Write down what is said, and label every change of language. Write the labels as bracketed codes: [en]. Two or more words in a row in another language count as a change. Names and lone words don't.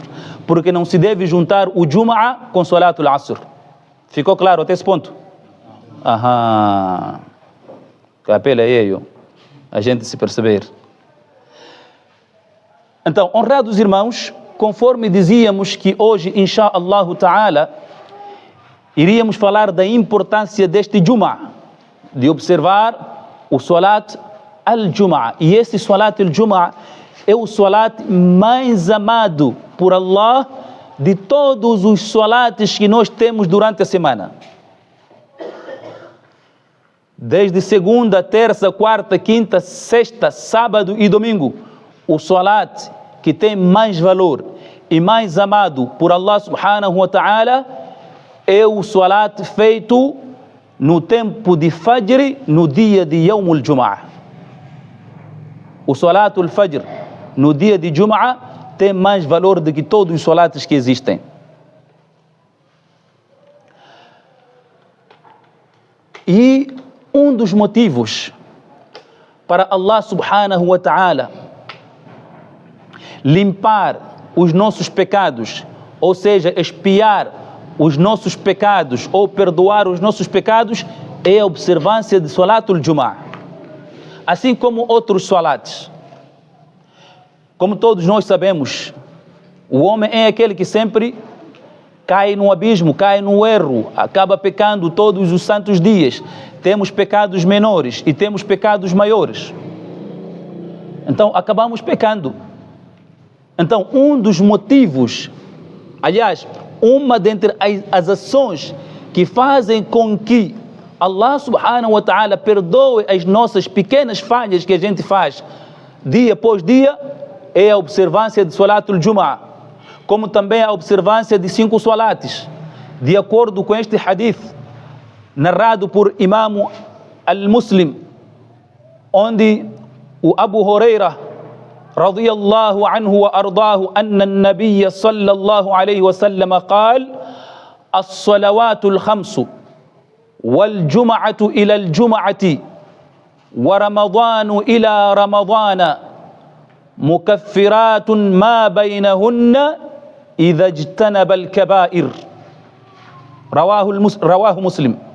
[pt] Porque não se deve juntar o Jumu'ah com o [ar] صلاة العصر. [pt] Ficou claro até esse ponto? Aham. Capela aí, a gente se perceber. Então, honrados irmãos, conforme dizíamos que hoje, [ar] إن شاء الله تعالى, [pt] iríamos falar da importância deste Jum'ah, de observar o [ar] صلاة الجمعة. [pt] E esse [ar] صلاة الجمعة [pt] é o Salat mais amado por Allah de todos os Salats que nós temos durante a semana. Desde segunda, terça, quarta, quinta, sexta, sábado e domingo, o Salat que tem mais valor e mais amado por Allah [ar] سبحانه وتعالى [pt] é o Salat feito no tempo de Fajr, no dia de [ar] يوم الجمعة. [pt] O [ar] صلاة الفجر, [pt] no dia de Jum'ah, tem mais valor do que todos os Salats que existem. E um dos motivos para Allah [ar] سبحانه وتعالى [pt] limpar os nossos pecados, ou seja, expiar os nossos pecados ou perdoar os nossos pecados, é a observância de [ar] صلاة الجمعة, [pt] assim como outros salats. Como todos nós sabemos, o homem é aquele que sempre cai no abismo, cai no erro, acaba pecando todos os santos dias. Temos pecados menores e temos pecados maiores. Então, acabamos pecando. Então, um dos motivos, aliás, uma dentre as ações que fazem com que Allah [ar] سبحانه وتعالى [pt] perdoe as nossas pequenas falhas que a gente faz dia após dia, é a observância de [ar] صلاة الجمعة, [pt] como também a observância de 5 salates, de acordo com este hadith narrado por Imam al-Muslim, onde o Abu Huraira [ar] رضي الله عنه وأرضاه أن النبي صلى الله عليه وسلم قال الصلوات الخمس والجمعة إلى الجمعة ورمضان إلى رمضان مكفرات ما بينهن إذا اجتنب الكبائر رواه مسلم.